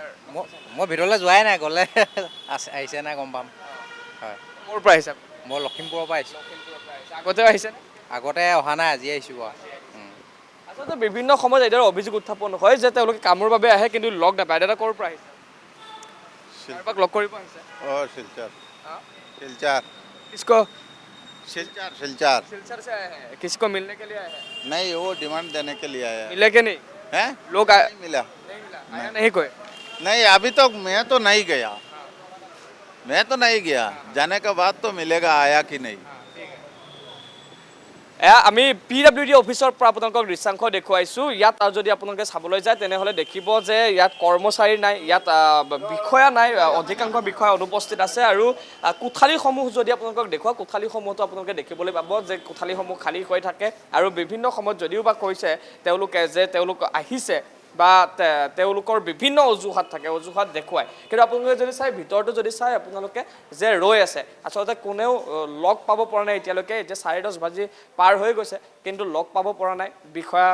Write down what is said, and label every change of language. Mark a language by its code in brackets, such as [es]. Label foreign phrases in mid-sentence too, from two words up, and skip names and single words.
[as] মই ভিতৰলৈ যোৱাই নাই গ'লে আহিছে নাই গম পাম হয় ক'ৰ পৰা আহিছে মই লখিমপুৰৰ পৰা আহিছোঁ আগতেও আহিছে আগতে অহা নাই আজি আহিছোঁ বাৰু আচলতে বিভিন্ন সময়ত এইদৰে অভিযোগ উত্থাপন হয় যে তেওঁলোকে কামৰ বাবে আহে কিন্তু লগ নাপায় দাদা ক'ৰ পৰা আহিছে কাৰোবাক লগ কৰিব আহিছে [hi] सिलचर सिलचर किसको सिलचर सिलचर सिलचर से आए हैं किसको मिलने के लिए आए हैं नहीं वो डिमांड देने के लिए आया मिले कि नहीं है लोग नहीं मिला नहीं मिला आया नहीं कोई नहीं अभी तो मैं तो नहीं गया मैं तो नहीं गया जाने के बाद तो मिलेगा आया कि नहीं [as] আমি PWD অফিচৰ পৰা আপোনালোকক দৃশ্যাংশ দেখুৱাইছোঁ ইয়াত যদি আপোনালোকে চাবলৈ যায় তেনেহ'লে দেখিব যে ইয়াত কৰ্মচাৰী নাই ইয়াত বিষয়া নাই অধিকাংশ বিষয়া অনুপস্থিত আছে আৰু কোঠালিসমূহ যদি আপোনালোকক দেখুৱাওঁ কোঠালিসমূহতো আপোনালোকে দেখিবলৈ পাব যে কোঠালিসমূহ খালী হৈ থাকে আৰু বিভিন্ন সময়ত যদিও বা কৈছে তেওঁলোকে যে তেওঁলোক আহিছে বা তেওঁলোকৰ বিভিন্ন অজুহাত থাকে অজুহাত দেখুৱায় কিন্তু আপোনালোকে যদি চাই ভিতৰটো যদি চাই আপোনালোকে যে ৰৈ আছে আচলতে কোনেও লগ পাব পৰা নাই এতিয়ালৈকে এতিয়া 10:30 বাজি পাৰ হৈ গৈছে কিন্তু লগ পাব পৰা নাই বিষয়া